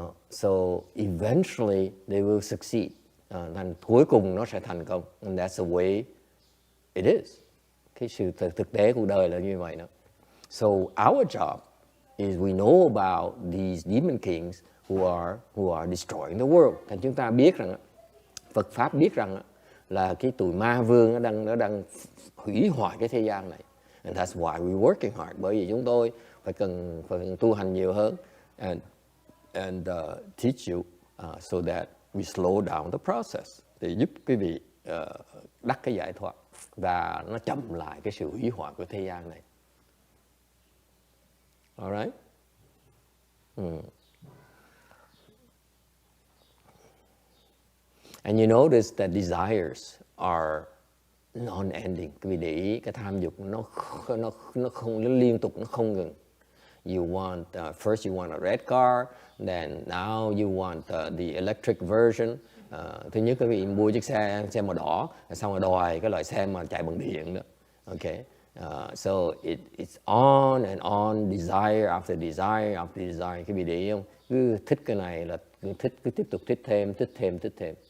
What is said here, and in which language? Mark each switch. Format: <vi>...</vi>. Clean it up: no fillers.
<en>So eventually they will succeed.</en> <vi>Thành cuối cùng nó sẽ thành công.</vi> <en>And that's the way it is.</en> <vi>Cái sự thực tế cuộc đời là như vậy đó.</vi> <en>So our job is we know about these demon kings who are destroying the world.</en> <vi>Thành chúng ta biết rằng Phật pháp biết rằng là cái tụi ma vương nó đang hủy hoại cái thế gian này.</vi> <en>And that's why we're working hard.</en> <vi>Bởi vì chúng tôi phải cần tu hành nhiều hơn</vi> <en>and teach you so that we slow down the process</en> <vi>để giúp quý vị đắc cái giải thoát và nó chậm lại cái sự hủy hoại của thế gian này.</vi> <en>Alright? And you notice that desires are non-ending.</en> <vi>Quý vị để ý cái tham dục nó liên tục, nó không ngừng.</vi> <en>You want first you want a red car, then now you want the electric version.</en> <vi>Thứ nhất quý vị mua chiếc xe màu đỏ, xong rồi đòi cái loại xe mà chạy bằng điện đó.</vi> <en>Okay. So it's on and on, desire after desire after desire.</en> <vi>Quý vị để ý không? Cứ thích cái này là cứ tiếp tục thích thêm.</vi>